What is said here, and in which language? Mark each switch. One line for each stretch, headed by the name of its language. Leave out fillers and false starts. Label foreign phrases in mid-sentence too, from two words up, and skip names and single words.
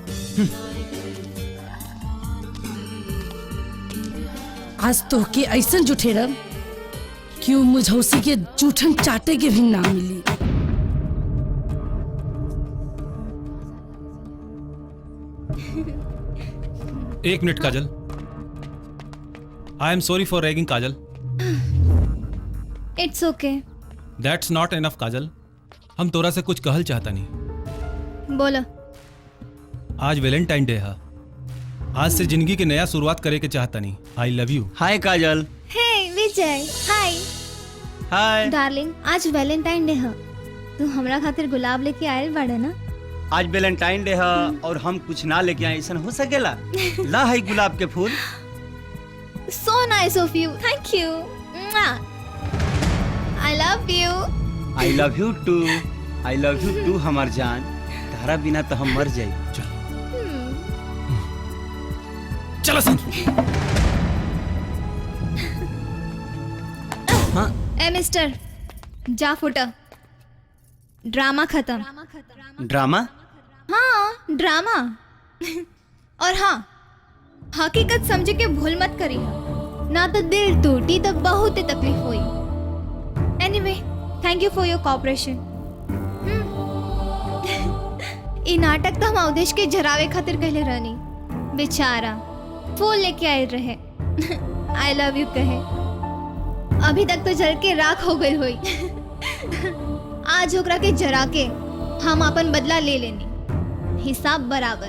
Bhojpuri: आज तो के ऐसन जुठेरब कि वो मुझौसी के जूठन चाटे के भी ना मिली। एक मिनट काजल।
English: I am sorry for ragging काजल। It's okay. That's not enough काजल।
Bhojpuri: हम तोरा से कुछ कहल चाहता नहीं। बोला। आज वैलेंटाइन डे है। आज से जिंदगी की नया शुरुआत करे के चाहता नहीं।
English: I love you.
Bhojpuri: हाय काजल। हे विजय। हाय। हाय डार्लिंग, आज वैलेंटाइन डे है। तू हमरा खातिर गुलाब लेके आयल बाड़े ना? आज वैलेंटाइन डे है और हम कुछ ना लेके आए, ऐसा हो सकेला? ला है गुलाब के फूल।
English: So nice of you. Thank you. I love you. I love you too. I love you too
Bhojpuri: हमार जान, तारा बिना तो हम मर जाई। चलो सन। हाँ ए मिस्टर, जा फुटा, ड्रामा खत्म। ड्रामा? हाँ ड्रामा। और हाँ, हकीकत समझे के भूल मत करी, ना तो दिल टूटी तो बहुत तकलीफ हुई।
English: Anyway, thank you for your cooperation.
Bhojpuri: ई नाटक तो हम अवधेश के जरावे खातिर कहले रहनी, बेचारा फूल लेके आए रहे।
English: I love you
Bhojpuri: कहे, अभी तक तो जल के राख हो गई हुई। आज ओकरा के जरा के हम अपन बदला ले लेनी, हिसाब बराबर।